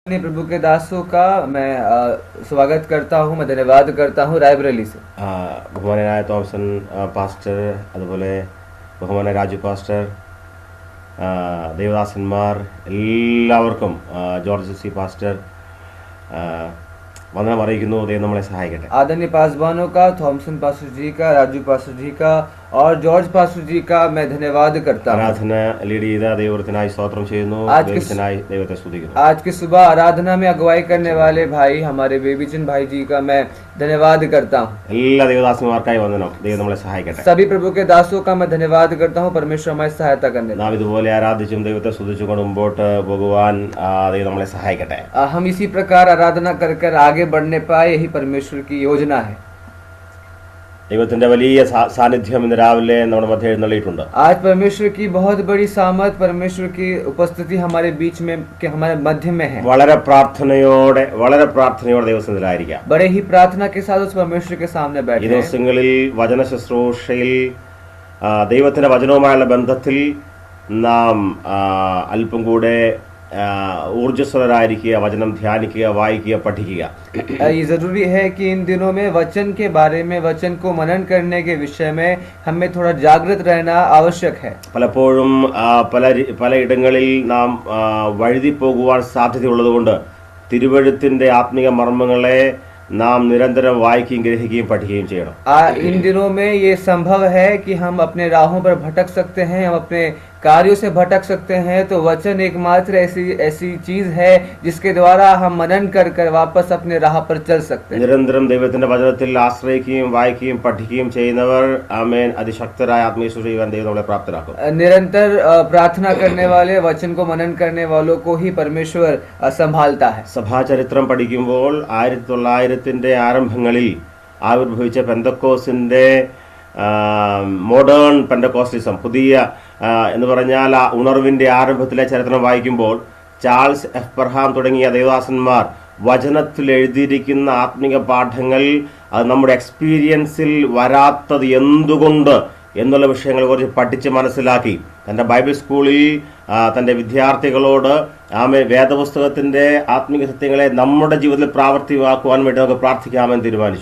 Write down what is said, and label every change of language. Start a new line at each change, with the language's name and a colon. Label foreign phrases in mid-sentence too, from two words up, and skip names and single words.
Hindi: प्रभु के दासों का मैं स्वागत करता हूँ, मैं धन्यवाद करता हूँ रायबरेली से।
Malayalam: ബഹുമാനായ തോമസൻ പാസ്റ്റർ, അതുപോലെ ബഹുമാനായ രാജു പാസ്റ്റർ, ദേവദാസന്മാർ എല്ലാവർക്കും ജോർജ് സി പാസ്റ്റർ വന്ദനം അറിയിക്കുന്നു. ദൈവം നമ്മളെ സഹായിക്കട്ടെ.
Hindi: आदरणीय पासवानों का, थॉमसन पास्टर जी का, राजू पास्टर जी का और जॉर्ज पास्टर जी का मैं धन्यवाद करता हूँ.
Malayalam: ആരാധന ലീഡ് ചെയ്ത ദൈവത്തിനായി സ്തോത്രം ചെയ്യുന്നു. ദൈവത്തെ സ്തുതിക്കുന്നു.
Hindi: आज की सुबह आराधना में अगुवाई करने वाले भाई हमारे बेबीचंद भाई जी का मैं धन्यवाद करता हूँ.
Malayalam: എല്ലാ ദേവദാസന്മാർക്കായി വന്ദനം. ദൈവം നമ്മളെ സഹായിക്കട്ടെ.
Hindi: सभी प्रभु के दासों का मैं धन्यवाद करता हूँ. परमेश्वर हमारी सहायता करने.
Malayalam: നാം ഇതുപോലെ ആരാധിച്ചും ദൈവത്തെ സ്തുതിച്ചുകൊണ്ട് മുമ്പോട്ട് പോകുവാൻ ദൈവം നമ്മളെ സഹായിക്കട്ടെ.
Hindi: हम इसी प्रकार आराधना कर कर आगे बढ़ने पाए, यही परमेश्वर की योजना है.
Malayalam: ദൈവത്തിന്റെ വലിയ സാന്നിധ്യം ഇന്ന് രാവിലെ നമ്മുടെ മധ്യ എഴുന്നള്ളിയിട്ടുണ്ട്.
Hindi: आज परमेश्वर की बहुत बड़ी सामर्थ, परमेश्वर की उपस्थिति हमारे बीच में, के हमारे मध्य में है.
Malayalam: വളരെ പ്രാർത്ഥനയോടെ ദൈവസന്നിധിയിലായിരിക്കാം.
Hindi: बड़े ही प्रार्थना के साथ उस परमेश्वर के सामने बैठे.
Malayalam: ഈ ദിവസങ്ങളിൽ വചന ശുശ്രൂഷയിൽ ദൈവത്തിന്റെ വചനവുമായുള്ള ബന്ധത്തിൽ നാം അല്പം കൂടെ ഊർജ്ജസ്വലരായിരിക്കുക, വചനം ധ്യാനിക്കുക, വായിക്കുക, പഠിക്കുക.
Hindi: ये जरूरी है कि इन दिनों में वचन के बारे में, वचन को मनन करने के विषय में हमें थोड़ा जागृत रहना आवश्यक है.
Malayalam: പലപ്പോഴും പലയിടങ്ങളിൽ നാം വഴുതി പോകുവാൻ സാധ്യതയുള്ളതുകൊണ്ട് തിരുവെഴുത്തിന്റെ ആത്മീയ മർമ്മങ്ങളെ നാം നിരന്തരം വായിക്കുകയും ഗ്രഹിക്കുകയും പഠിക്കുകയും ചെയ്യണം.
Hindi: इन दिनों में ये संभव है कि हम अपने राहों पर भटक सकते हैं, हम अपने कार्यों से भटक सकते हैं. तो वचन एकमात्र ऐसी चीज है जिसके द्वारा हम मनन कर कर वापस अपने राह पर चल सकते हैं.
Malayalam: നിരന്തരം ദൈവത്തിന്റെ വചനത്തിൽ ആശ്രയിക്കുകയും വായിക്കുകയും പഠിക്കുകയും ചെയ്യുന്നവർ ആമേൻ അതിശക്തരായ ആത്മീയ ശുശ്രൂഷ ചെയ്യാൻ ദൈവം നമ്മളെ പ്രാപ്തരാക്കും.
Hindi: निरंतर प्रार्थना करने वाले, वचन को मनन करने वालों को ही परमेश्वर संभालता है.
Malayalam: സഭാചരിത്രം പഠിക്കുമ്പോൾ 1900-ന്റെ ആരംഭങ്ങളിൽ ആവിർഭവിച്ച പെന്തക്കോസിന്റെ
English: modern Pentecostalism,
Malayalam: പുതിയ എന്ന് പറഞ്ഞാൽ ആ ഉണർവിന്റെ ആരംഭത്തിലെ ചരിത്രം വായിക്കുമ്പോൾ ചാൾസ് എബ്രഹാം തുടങ്ങിയ ദേവദാസന്മാർ വചനത്തിൽ എഴുതിയിരിക്കുന്ന ആത്മീയ പാഠങ്ങൾ അത് നമ്മുടെ എക്സ്പീരിയൻസിൽ വരാത്തത് എന്തുകൊണ്ട് എന്നുള്ള വിഷയങ്ങളെ കുറിച്ച് പഠിച്ച് മനസ്സിലാക്കി തൻ്റെ
English: Bible schoolil
Malayalam: തൻ്റെ വിദ്യാർത്ഥികളോട് വേദപുസ്തകത്തിന്റെ ആത്മീയ സത്യങ്ങളെ നമ്മുടെ ജീവിതത്തിൽ പ്രാവർത്തികമാക്കുവാൻ വേണ്ടി നമുക്ക് പ്രാർത്ഥിക്കാമെന്ന് തീരുമാനിച്ചു.